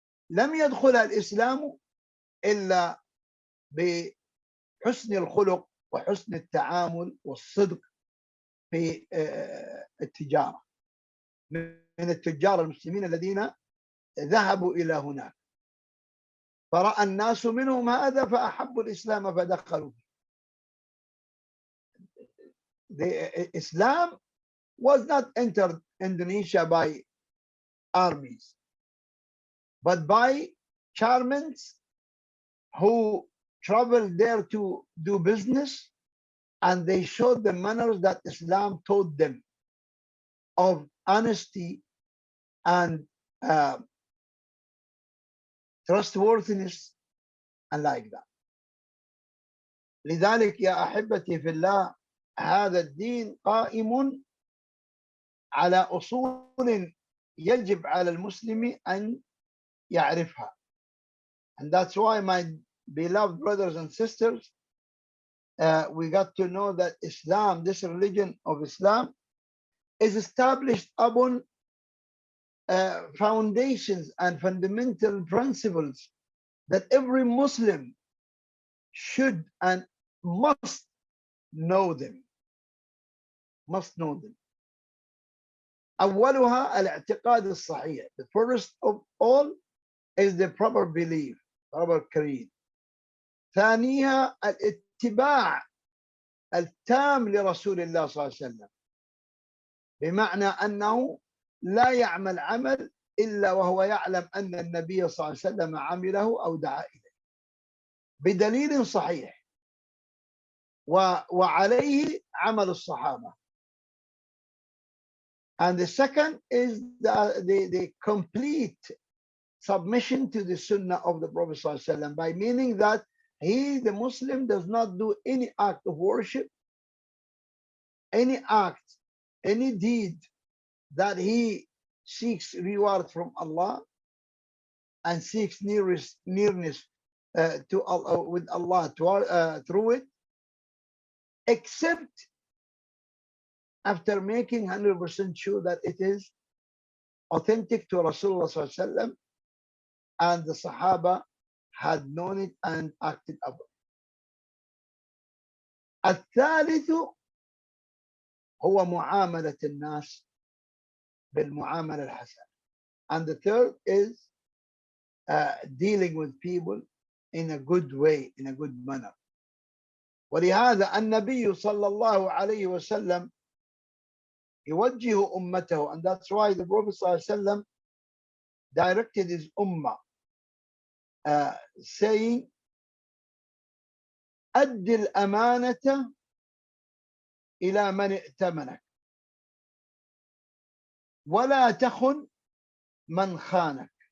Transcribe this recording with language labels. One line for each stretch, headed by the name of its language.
Arabic: لم يدخلها الإسلام إلا بحسن الخلق وحسن التعامل والصدق في التجارة من التجار المسلمين الذين ذهبوا إلى هناك، فرأى الناس منهم هذا فأحبوا الإسلام فدخلوا.
English: The Islam was not entered Indonesia by armies, but by Charmans who traveled there to do business, and they showed the manners that Islam taught them of honesty and trustworthiness and like that.
Arabic: لذلك يا أحبتي في الله هذا الدين قائم على أصول يجب على المسلم أن يعرفها.
English: And that's why, my beloved brothers and sisters, we got to know that Islam, this religion of Islam, is established upon foundations and fundamental principles that every Muslim should and must know them. Must know them.
Arabic: أولها الاعتقاد الصحيح.
English: The first of all is the proper belief, proper creed.
Arabic: ثانيها الاتباع التام لرسول الله صلى الله عليه وسلم، بمعنى أنه لا يعمل عمل إلا وهو يعلم أن النبي صلى الله عليه وسلم عمله أو دعا إليه بدليل صحيح، وعليه عمل الصحابة.
English: And the second is the complete submission to the Sunnah of the Prophet ﷺ, by meaning that he, the Muslim, does not do any act of worship, any act, any deed that he seeks reward from Allah and seeks nearness to Allah, with Allah through it, except after making 100% sure that it is authentic to Rasulullah ﷺ and the Sahaba had known it and acted upon it.
Arabic: الثالث هو معاملة الناس بالمعاملة الحسنة.
English: And the third is dealing with people in a good way, in a good manner.
Arabic: ولهذا النبي صلى الله عليه وسلم يوجه أمته,
English: and that's why the Prophet صلى الله عليه وسلم directed his ummah, saying,
Arabic: أد الأمانة إلى من ائتمنك ولا تخن من خانك.